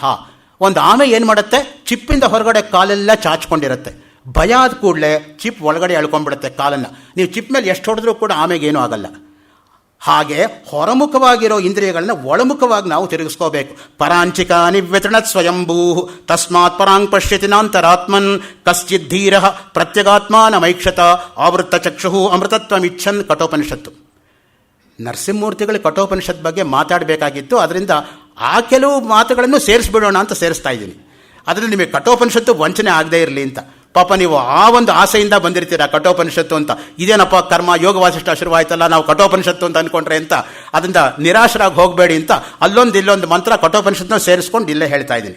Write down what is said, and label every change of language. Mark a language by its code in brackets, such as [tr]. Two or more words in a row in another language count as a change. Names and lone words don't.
[kn] ಒಂದು ಆಮೆ ಏನು ಮಾಡುತ್ತೆ, ಚಿಪ್ಪಿಂದ ಹೊರಗಡೆ ಕಾಲೆಲ್ಲ ಚಾಚ್ಕೊಂಡಿರುತ್ತೆ. ಭಯ ಆದ ಕೂಡಲೇ ಚಿಪ್ ಒಳಗಡೆ ಎಳ್ಕೊಂಡ್ಬಿಡುತ್ತೆ ಕಾಲನ್ನು. ನೀವು ಚಿಪ್ ಮೇಲೆ ಎಷ್ಟು ಹೊಡೆದ್ರೂ ಕೂಡ ಆಮೆಗೇನೂ ಆಗಲ್ಲ. ಹಾಗೆ ಹೊರಮುಖವಾಗಿರೋ ಇಂದ್ರಿಯಗಳನ್ನ ಒಳಮುಖವಾಗಿ ನಾವು ತಿರುಗಿಸ್ಕೋಬೇಕು. [sa] ಪರಾಂಚಿಕ ನಿವ್ಯತೃಣತ್ ಸ್ವಯಂಭೂ ತಸ್ಮಾತ್ ಪರಾಂಗ್ ಪಶ್ಯತಿ ನಾಂತರಾತ್ಮನ್ ಕಶ್ಚಿತ್ ಧೀರ ಪ್ರತ್ಯಗಾತ್ಮಾನಮೈಕ್ಷತ ಆವೃತ್ತ ಚಕ್ಷು ಅಮೃತತ್ವಮಿಚ್ಛನ್ ಕಠೋಪನಿಷತ್ತು. [kn] ನರಸಿಂಹಮೂರ್ತಿಗಳು ಕಠೋಪನಿಷತ್ ಬಗ್ಗೆ ಮಾತಾಡಬೇಕಾಗಿತ್ತು, ಅದರಿಂದ ಆ ಕೆಲವು ಮಾತುಗಳನ್ನು ಸೇರಿಸ್ಬಿಡೋಣ ಅಂತ ಸೇರಿಸ್ತಾ ಇದ್ದೀನಿ. ಅದರಲ್ಲಿ ನಿಮಗೆ ಕಠೋಪನಿಷತ್ತು ವಂಚನೆ ಆಗದೇ ಇರಲಿ ಅಂತ. ಪಾಪ ನೀವು ಆ ಒಂದು ಆಸೆಯಿಂದ ಬಂದಿರ್ತೀರ ಕಠೋಪನಿಷತ್ತು ಅಂತ, ಇದೇನಪ್ಪ ಕರ್ಮ ಯೋಗ ವಾಸಿಷ್ಠ ಶುರುವಾಯ್ತಲ್ಲ, ನಾವು ಕಠೋಪನಿಷತ್ತು ಅಂತ ಅನ್ಕೊಂಡ್ರೆ ಅಂತ ಅದರಿಂದ ನಿರಾಶರಾಗಿ ಹೋಗಬೇಡಿ ಅಂತ ಇಲ್ಲೊಂದು ಮಂತ್ರ ಕಠೋಪನಿಷತ್ನ ಸೇರಿಸ್ಕೊಂಡು ಇಲ್ಲೇ ಹೇಳ್ತಾ ಇದ್ದೀನಿ.